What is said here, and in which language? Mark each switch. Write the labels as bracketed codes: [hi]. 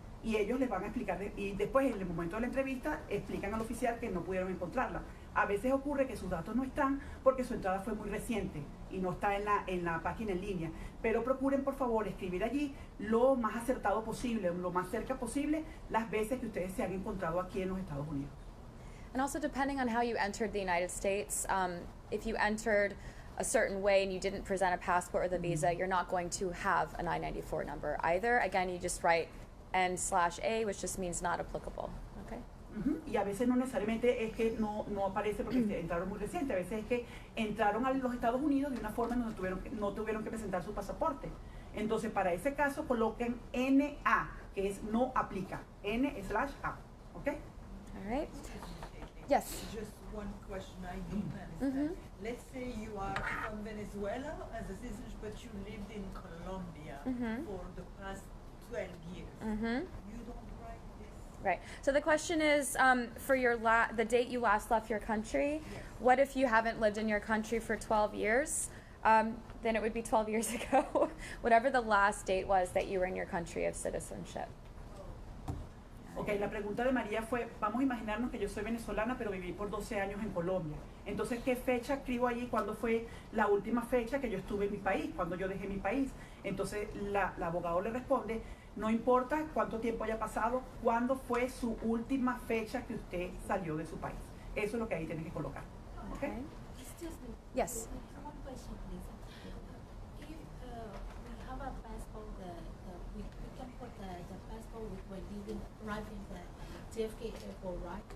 [es] Y ellos les van a explicar, y después en el momento de la entrevista explican al oficial que no pudieron encontrarla. A veces ocurre que sus datos no están porque su entrada fue muy reciente y no está en la página en línea. Pero procuren por favor escribir allí lo más acertado posible, lo más cerca posible, las veces que ustedes se han encontrado aquí en los Estados Unidos. [en] And also depending on how you entered the United States, if you entered a certain way and you didn't present a passport or the visa, you're not going to have an I-94 number either. Again, you just write N/A, which just means not applicable. Okay. Y a veces no necesariamente es que no aparece porque entraron muy reciente, a veces es que entraron a los Estados Unidos de una forma en donde no tuvieron que presentar su pasaporte. Entonces, para ese caso, coloquen NA, que es no aplica, N/A. Okay? All right. Yes. Just one question I don't understand. Let's say you are from Venezuela as a citizen, but you lived in Colombia for the past 12 years. You don't write this? Right. So the question is, for your the date you last left your country, Yes. what if you haven't lived in your country for 12 years? Then it would be 12 years ago, whatever the last date was that you were in your country of citizenship. [es] Ok, la pregunta de María fue, vamos a imaginarnos que yo soy venezolana, pero viví por 12 años en Colombia. Entonces, ¿qué fecha escribo allí? ¿Cuándo fue la última fecha que yo estuve en mi país? ¿Cuándo yo dejé mi país? Entonces, la abogado le responde, no importa cuánto tiempo haya pasado, ¿cuándo fue su última fecha que usted salió de su país? Eso es lo que ahí tiene que colocar. ¿Ok? [en] Excuse me. Yes. One question, please. If we have a passport, we can put the passport when we arrive in the JFK airport, right?